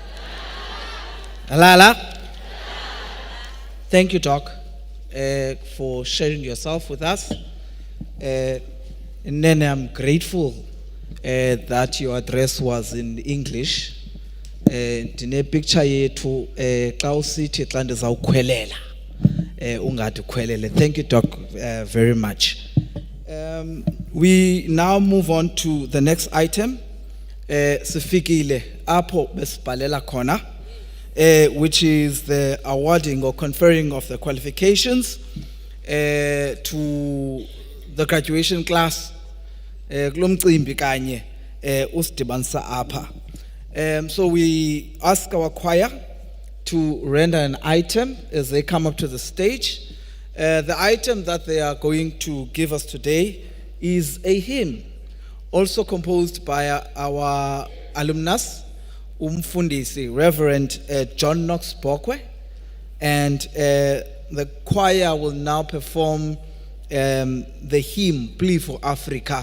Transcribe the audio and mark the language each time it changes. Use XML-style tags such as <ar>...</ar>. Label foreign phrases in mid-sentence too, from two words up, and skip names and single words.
<xh>Halala.</xh> <en>Thank you, Doc, for sharing yourself with us. And then I'm grateful that your address was in English.</en> <xh>Dine picture yethu xa usithi xa ndizawukhwelela ungathi khwelele.</xh> <en>Thank you, Doc, very much. We now move on to the next item.</en> <xh>Sifikile apho besibhalela khona,</xh> <en>which is the awarding or conferring of the qualifications to the graduation class</en> <xh>kulomcimbi kanye usidibanisa apha.</xh> <en>So we ask our choir to render an item as they come up to the stage. The item that they are going to give us today is a hymn, also composed by our alumnus, Umfundisi, Reverend John Knox Bokwe, and the choir will now perform the hymn, Plea for Africa.</en>